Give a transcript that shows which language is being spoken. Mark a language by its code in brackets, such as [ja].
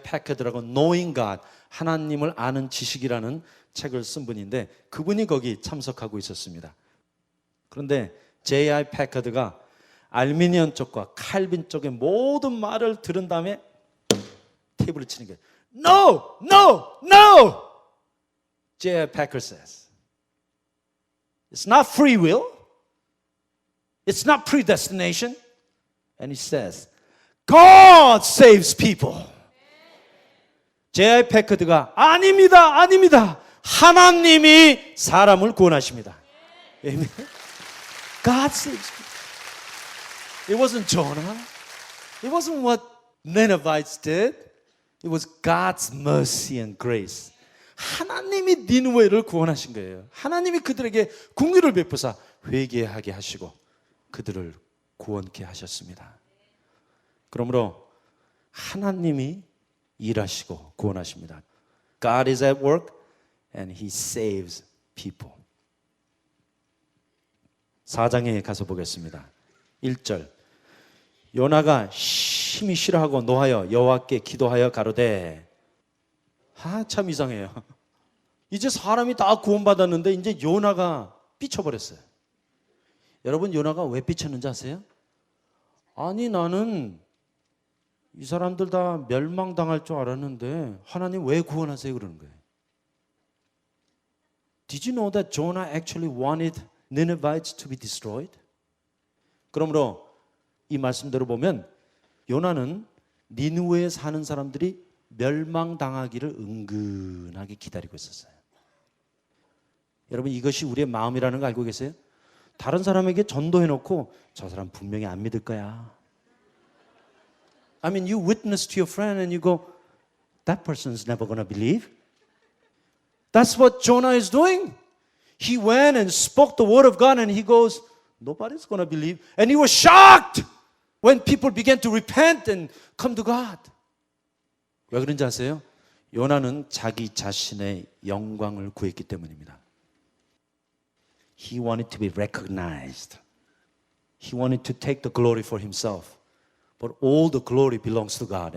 [ko] 패커드라고 Knowing God, 하나님을 아는 지식이라는 책을 쓴 분인데 그분이 거기 참석하고 있었습니다. 그런데 J.I. 패커드가 알미니언 쪽과 칼빈 쪽의 모든 말을 들은 다음에 테이블을 치는 거예요. [en] No! No! No! J.I. 패커드 says, It's not free will. It's not predestination. And he says, God saves people. [ko] J.I. 패커드가 아닙니다. 아닙니다. 하나님이 사람을 구원하십니다. [en] Amen. God saves people. It wasn't Jonah. It wasn't what Ninevites did. It was God's mercy and grace. [ko] 하나님이 니느웨를 구원하신 거예요. 하나님이 그들에게 긍휼을 베푸사 회개하게 하시고 그들을 구원케 하셨습니다. 그러므로 하나님이 일하시고 구원하십니다. [en] God is at work and He saves people. [ko] 4장에 가서 보겠습니다. 1절 요나가 심히 싫어하고 노하여 여호와께 기도하여 가로되 참 이상해요. 이제 사람이 다 구원받았는데 이제 요나가 삐쳐버렸어요. 여러분 요나가 왜 삐쳤는지 아세요? 아니 나는 이 사람들 다 멸망당할 줄 알았는데 하나님 왜 구원하세요 그러는 거예요. [en] Did you know that Jonah actually wanted Ninevites to be destroyed? [ko] 그러므로 이 말씀대로 보면 요나는 니느웨에 사는 사람들이 멸망당하기를 은근하게 기다리고 있었어요. 여러분 이것이 우리의 마음이라는 거 알고 계세요? 다른 사람에게 전도해놓고 저 사람 분명히 안 믿을 거야. [en] I mean, you witness to your friend and you go, that person's never going to believe. That's what Jonah is doing. He went and spoke the word of God and he goes, nobody's going to believe. And he was shocked when people began to repent and come to God. [ko] 왜 그런지 아세요? 요나는 자기 자신의 영광을 구했기 때문입니다. [en] He wanted to be recognized. He wanted to take the glory for himself. But all the glory belongs to God.